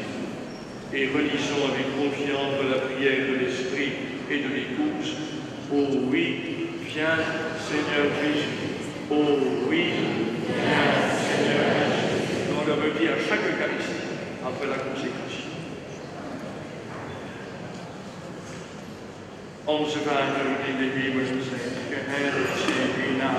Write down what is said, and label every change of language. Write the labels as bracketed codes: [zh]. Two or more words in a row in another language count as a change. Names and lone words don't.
[fr] Et relisons avec confiance la prière de l'Esprit et de l'Épouse. Oh oui, viens Seigneur Jésus. Oh oui, viens Seigneur Jésus. On le redit à chaque Eucharistie après la consécration. [nl] Onze Vader in de hemel zijt, geheiligd zij uw naam.